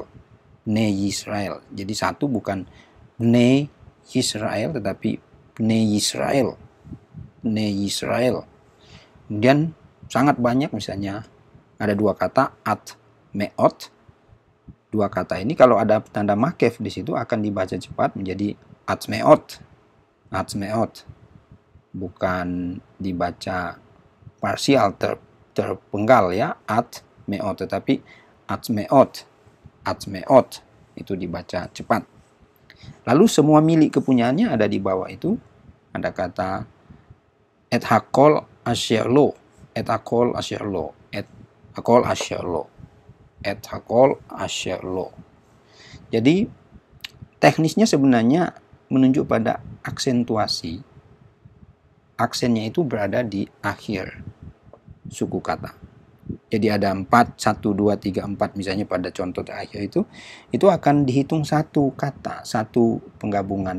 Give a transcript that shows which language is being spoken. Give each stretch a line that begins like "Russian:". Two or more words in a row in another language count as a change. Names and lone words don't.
Hebrew: בני ישראל.
Indonesian: Jadi satu bukan
Hebrew: בני ישראל
Indonesian: tetapi
Hebrew: בני ישראל. בני ישראל.
Indonesian: Kemudian sangat banyak, misalnya ada dua kata
Hebrew: את מאות.
Indonesian: Dua kata ini kalau ada tanda makef di situ akan dibaca cepat menjadi
Hebrew: את מאות. את מאות.
Indonesian: Bukan dibaca parsial terpenggal ya,
Hebrew: את מאות,
Indonesian: tetapi
Hebrew: את מאות
Indonesian: itu dibaca cepat. Lalu semua milik kepunyaannya ada di bawah itu. Ada kata
Hebrew: את הכל אשר לו, את הכל אשר לו, את הכל אשר לו, את הכל אשר לו.
Indonesian: Jadi teknisnya sebenarnya menunjuk pada aksentuasi. Aksennya itu berada di akhir suku kata. Jadi ada 4, 1, 2, 3, 4 misalnya pada contoh terakhir itu akan dihitung satu kata, satu penggabungan.